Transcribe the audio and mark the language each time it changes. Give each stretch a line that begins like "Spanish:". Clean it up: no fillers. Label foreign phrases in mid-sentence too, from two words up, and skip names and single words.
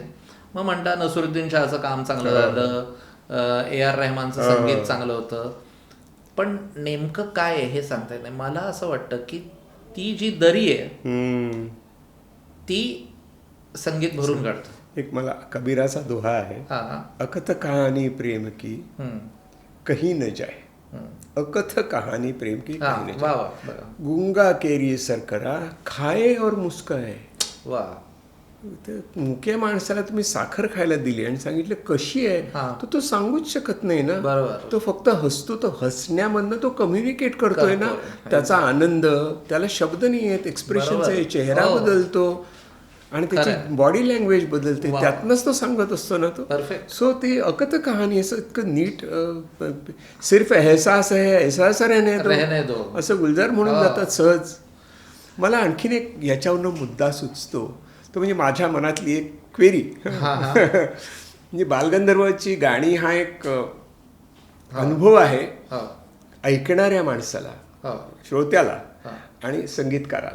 Marathi: मग म्हणता नसरुद्दीन शहाचं काम चांगलं झालं, AR रहमानचं संगीत चांगलं होतं, पण नेमकं काय आहे हे सांगता येत नाही. मला असं वाटतं की ती जी दरी आहे ती संगीत भरून काढतं. एक मला कबीराचा दोहा आहे, हा.
Hindi: अकथ कहानी प्रेम की कहीं न जाए, अकथ कहानी प्रेम की
Marathi: हा,
Hindi: कहीं न
Marathi: वा
Hindi: जाए,
Marathi: वा बघा.
Hindi: गुंगा केरी सरकरा खाए और मुस्काए.
Marathi: वा तर मुक्या माणसाला तुम्ही साखर खायला दिली आणि सांगितलं कशी आहे, हा. तर तो सांगूच शकत नाही ना. बरोबर. तो फक्त हसतो, तो हसण्यामधनं तो कम्युनिकेट करतोय ना, त्याचा आनंद, त्याला शब्द नाही आहेत, एक्सप्रेशन्स आहे, चेहरा बदलतो आणि त्याची
English: body language
Marathi: बदलते, त्यातनंच तो सांगत असतो ना तो. परफेक्ट. सो ते अकथ कहाणी असं इतकं नीट,
Hindi: सिर्फ एहसास है, एहसास रहने दो
Marathi: असं गुलजार म्हणून जातात सहज. मला आणखीन एक याच्यावरनं मुद्दा सुचतो, तो म्हणजे माझ्या मनातली एक क्वेरी. म्हणजे बालगंधर्वाची गाणी हा एक अनुभव आहे ऐकणाऱ्या माणसाला, श्रोत्याला आणि संगीतकाराला.